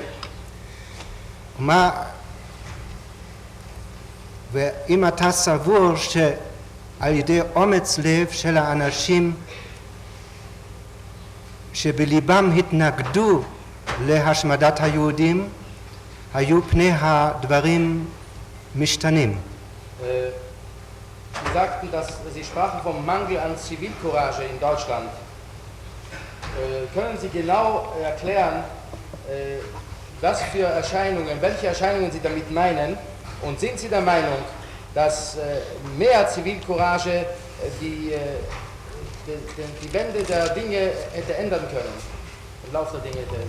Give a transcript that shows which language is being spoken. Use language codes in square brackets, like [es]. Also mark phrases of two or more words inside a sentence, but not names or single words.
[he] ואם אתה סבור שעל ידי אומץ לב של האנשים שבליבם התנגדו להשמדת היהודים, היו פני הדברים משתנים. [de] Sie sagten, dass Sie sprachen vom Mangel an Zivilcourage in Deutschland. Können Sie genau erklären, was für Erscheinungen, welche Erscheinungen Sie damit meinen? Und sind Sie der Meinung, dass mehr Zivilcourage die Wende der Dinge hätte ändern können, im Laufe der Dinge hätte ändern?